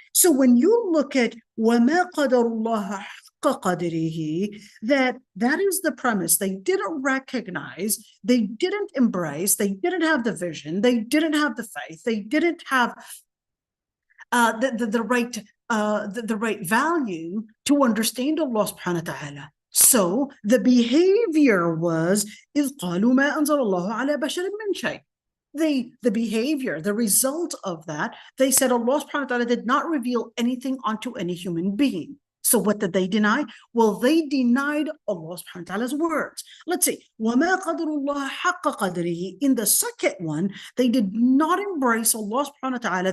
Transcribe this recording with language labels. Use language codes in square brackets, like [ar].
[en] So when you look at [ar] وَمَا قَدَرُ اللَّهَ حَقَّ قَدْرِهِ, [en] that is the premise. They didn't recognize, they didn't embrace, they didn't have the vision, they didn't have the faith, they didn't have the right value to understand Allah subhanahu wa ta'ala. So the behavior was [ar] إِذْ قَالُوا مَا أَنزَلَ اللَّهُ عَلَى بَشَرٍ مِّن شَيْءٍ. [en] The behavior, the result of that, they said Allah subhanahu wa ta'ala did not reveal anything onto any human being. So what did they deny? Well, they denied Allah subhanahu wa ta'ala's words. Let's see. [ar] وَمَا قَدْرُ اللَّهَ حَقَّ قَدْرِهِ. [en] In the second one, they did not embrace Allah subhanahu wa ta'ala.